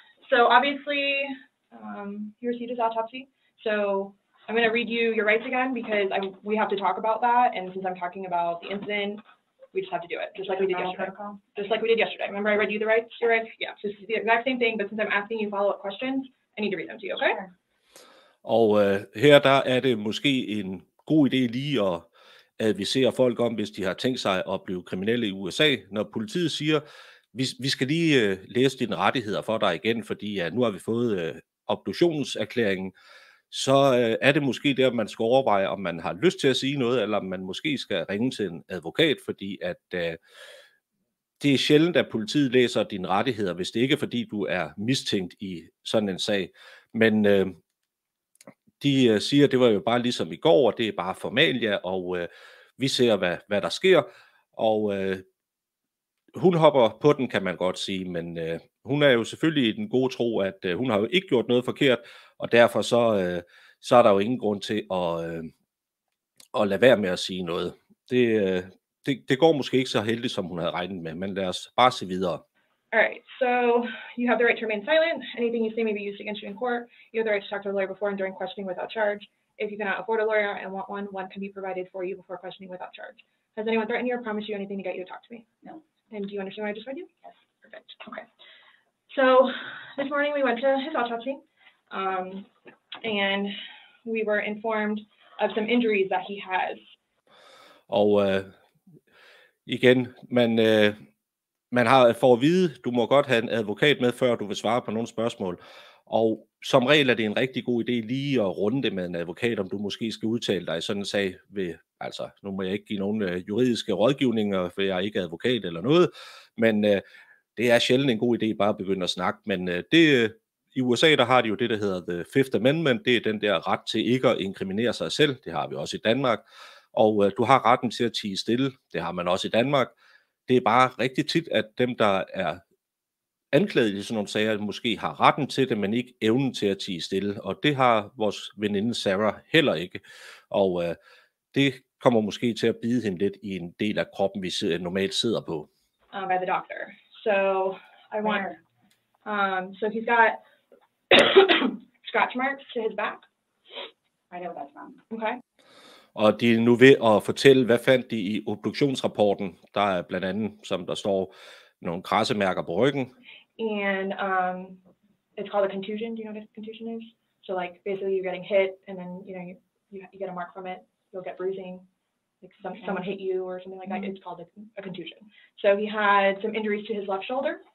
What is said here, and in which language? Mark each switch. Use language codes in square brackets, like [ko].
[en] So obviously, you received his autopsy. So I'm going to read you your rights again because we have to talk about that. And since I'm talking about the incident, we just have to do it, just like we did yesterday. Just like we did yesterday. Remember I read you the rights? Your rights? Yeah, so it's the exact same thing, but since I'm asking you follow-up questions, I need to read them to you, okay? Sure. [da] Og her der er det måske en god idé lige at advisere folk om, hvis de har tænkt sig at blive kriminelle i USA. Når politiet siger, vi skal lige læse dine rettigheder for dig igen, fordi nu har vi fået obduktionserklæringen, så er det måske der, man skal overveje, om man har lyst til at sige noget, eller om man måske skal ringe til en advokat, fordi at det er sjældent, at politiet læser dine rettigheder, hvis det ikke er, fordi du er mistænkt i sådan en sag. Men de siger, at det var jo bare ligesom i går, og det er bare formalia, og vi ser, hvad der sker. Og hun hopper på den, kan man godt sige, men hun er jo selvfølgelig i den gode tro, at hun har jo ikke gjort noget forkert, og derfor så er der jo ingen grund til at lade være med at sige noget. Det går måske ikke så heldigt, som hun havde regnet med, men lad os bare se videre. [en] Alright, so you have the right to remain silent. Anything you say may be used against you in court. You have the right to talk to a lawyer before and during questioning without charge. If you cannot afford a lawyer and want one can be provided for you before questioning without charge. Has anyone threatened you or promised you anything to get you to talk to me? No. And do you understand what I just read you? Yes. Perfect. Okay. So this morning we went to his autopsy, and we were informed of some injuries that he has. [da] Og igen, man har for at vide, du må godt have en advokat med, før du vil svare på nogle spørgsmål. Og som regel er det en rigtig god idé lige at runde det med en advokat, om du måske skal udtale dig i sådan en sag. Altså, nu må jeg ikke give nogen juridiske rådgivninger, for jeg er ikke advokat eller noget, men det er sjældent en god idé bare at begynde at snakke. Men i USA, der har de jo det, der hedder The Fifth Amendment. Det er den der ret til ikke at inkriminere sig selv. Det har vi også i Danmark. Og du har retten til at tie stille. Det har man også i Danmark. Det er bare rigtig tit, at dem, der er anklaget i sådan nogle sager, måske har retten til det, men ikke evnen til at tie stille. Og det har vores veninde Sarah heller ikke. Og det kommer måske til at bide hende lidt i en del af kroppen, vi normalt sidder på. [en] By the doctor. So I want. So he's got scratch marks to his back. I know that's wrong. Okay. [da] Og de er nu ved at fortælle, hvad fandt de i obduktionsrapporten. Der er blandt andet, som der står, nogle kradsemærker på ryggen. [en] And it's called a contusion. Do you know what a contusion is? So like basically you're getting hit, and then you get a mark from it. You'll get bruising. Like someone hit you or something like that. It's called a contusion. So he had some injuries to his left shoulder.